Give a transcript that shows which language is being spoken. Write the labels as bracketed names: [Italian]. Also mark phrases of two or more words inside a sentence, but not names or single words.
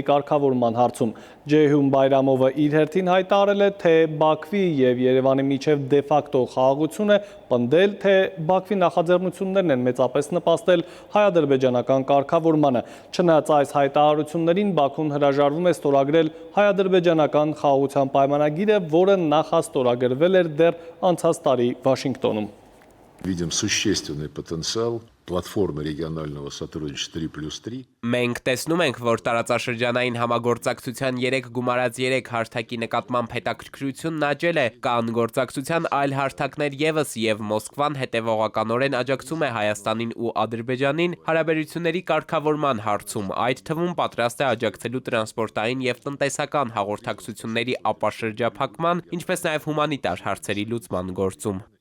[Armenian] կարգավորման հարցում։ Ջեյհուն Բայրամովը իր հերթին հայտարարել է, թե Բաքվի եւ Երևանի միջև դե ֆակտո խաղաղություն է պնդել, թե Բաքվի նախաձեռնություններն են մեծապես նպաստել հայ-ադրբեջանական կարգավորմանը։ Չնայած այս հայտարարություններին Բաքուն հրաժարվում է ստորագրել հայ-ադրբեջանական խաղաղության պայմանագիրը, որը նախաստորագրվել էր դեռ անցած տարի Վաշինգտոնում։ [Russian] Видим существенный потенциал платформы регионального сотрудничества 3+3. [Armenian] Մենք տեսնում ենք, որ տարածաշրջանային համագործակցության 3 գումարած 3 հարթակի նկատմամբ հետաքրքրությունն աճել է, կան գործակցության այլ հարթակներ եւս եւ Մոսկվան հետեւողականորեն աջակցում է Հայաստանին ու Ադրբեջանին հարաբերությունների կարգավորման հարցում, այդ թվում պատրաստ է աջակցելու տրանսպորտային եւ տնտեսական հաղորդակցությունների ապաշրջափակման, ինչպես նաեւ հումանիտար հարցերի լուծման գործում։